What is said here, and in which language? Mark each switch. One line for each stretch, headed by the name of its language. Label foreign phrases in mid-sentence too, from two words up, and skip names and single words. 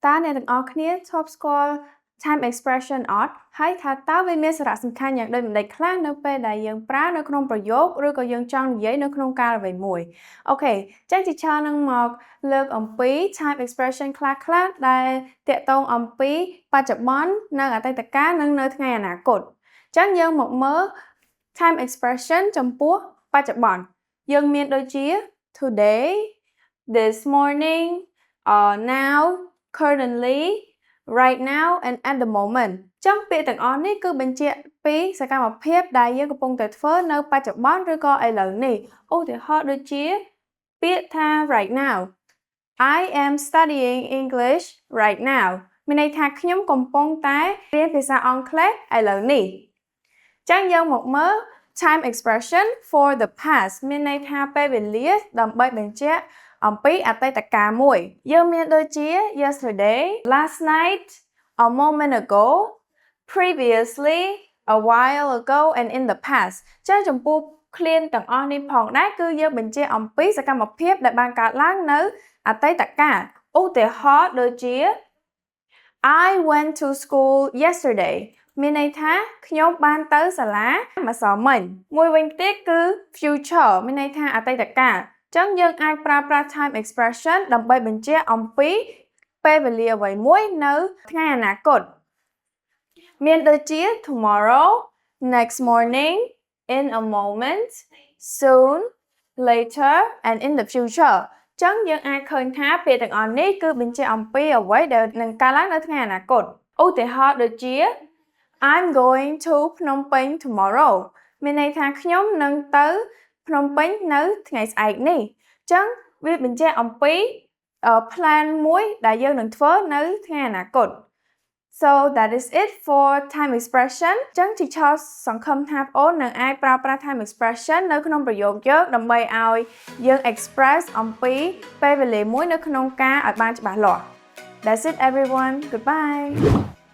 Khmer: តើអ្នកទាំងអស់គ្នាធ្លាប់ស្គាល់
English: time expression
Khmer: អត់ហើយថាតើវាមានសារៈសំខាន់យ៉ាងដូចម្តេចខ្លះនៅពេលដែលយើងប្រើនៅក្នុងប្រយោគឬក៏យើងចង់និយាយនៅក្នុងកាលអ្វីមួយអូខេចឹងទីឆានឹងមកលើកអំពី
English: time expression
Khmer: ខ្លះៗដែលតាក់ទង អំពីបច្ចុប្បន្ននៅអតីតកាលនិងនៅថ្ងៃអនាគតចឹងយើងមកមើល
English: time expression
Khmer: ចំពោះបច្ចុប្បន្នយើងមានដូចជា
English: today this morning now currently right now and at the moment
Khmer: ចឹ ងពាក្យទាំងអស់នេះគឺបញ្ជាក់ពីសកម្មភាពដែលយើងកំពុងតែធ្វើនៅបច្ចុប្បន្នឬក៏ឥឡូវនេះឧទាហរណ៍ដូចជាពាក្យថា
English: right now I am studying English right now
Khmer: មានន័យថាខ្ញុំកំពុងតែរៀនភាសាអង់គ្លេសឥឡូវនេះចឹងយើងមក មើល
English: time expression for the past
Khmer: មានន័យថាពេលវេលាដើម្បីបញ្ជាក់អំពីអតីតកាលមួយយើងមានដូចជា
English: yesterday last night a moment ago previously a while ago and in the past
Khmer: ចឹងចំពោះឃ្លាទាំងអស់នេះផងដែរគឺយើងបញ្ជាក់អំពីសកម្មភាពដែលបានកើតឡើងនៅអតីតកាលឧទាហរណ៍ដូចជា
English: I went to school yesterday
Khmer: មានន័យថាខ្ញុំបានទៅសាលាម្សិលមិញមួយវិញទៀតគឺ future មានន័យថាអតីតកាលចឹងយើងអាចប្រើប្រាស់
English: time expression
Khmer: ដើម្បីបញ្ជាក់អំពីពេលវេលាអ្វី មួយនៅថ្ងៃអនាគតមានដូចជា
English: tomorrow next morning in a moment soon later and in the future
Khmer: ចឹងយើងអាចឃើញថាពាក្យទាំងអស់ នេះគឺបញ្ជាក់អំពីអ្វីដែលនឹងកើតឡើងនៅថ្ងៃអនាគតឧទាហរណ៍ដូចជា
English: I'm going to Phnom Penh tomorrow
Khmer: មានន័យថាខ្ញុំនឹងទៅភ្នំពេញនៅថ្ងៃស្អែកនេះចឹងវាបញ្ជាក់អំពី plan មួយដែលយើងនឹងធ្វើនៅថ្ងៃអនាគត
English: So that is it for time expression
Khmer: ចឹង teacher សង្ឃឹមថាបងប្អូននឹងអាចប្រើប្រាស់
English: time expression
Khmer: នៅក្នុងប្រយោគយើងដើម្បីឲ្យយើង express អំពីពេលវេលាមួយនៅក្នុងការឲ្យបានច្បាស់លាស់
English: That's it everyone. Goodbye.